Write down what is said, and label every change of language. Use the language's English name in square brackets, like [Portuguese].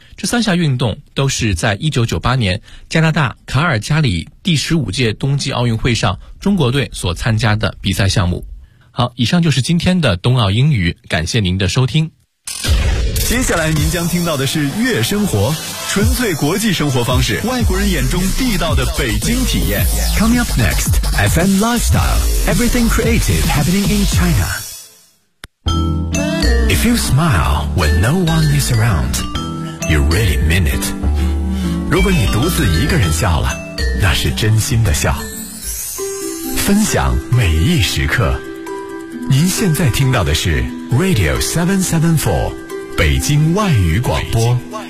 [Chinese] 这三项运动都是在1998年加拿大卡尔加里第15届冬季奥运会上中国队所参加的比赛项目。好，以上就是今天的冬奥英语，感谢您的收听。接下来您将听到的是悦生活，纯粹国际生活方式，外国人眼中地道的北京体验。 [English] Coming up next FM Lifestyle Everything Creative Happening in ChinaIf you smile when no one is around, you really mean it. [Chinese] 如果你独自一个人笑了，那是真心的笑。分享每一时刻。您现在听到的是 Radio 774，北京外语广播。